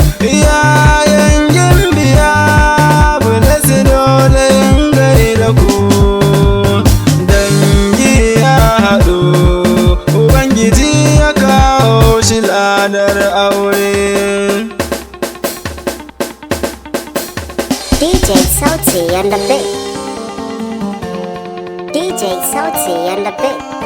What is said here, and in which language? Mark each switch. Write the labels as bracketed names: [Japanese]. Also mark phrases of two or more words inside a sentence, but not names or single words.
[Hausa] Iyayen gimbiya, Bless dole in gaida ku. Dangi ya haɗu, Ubangiji ya kawo shi ladar aure. [English] D J Sauti and the Big. D J Sauti and the Big.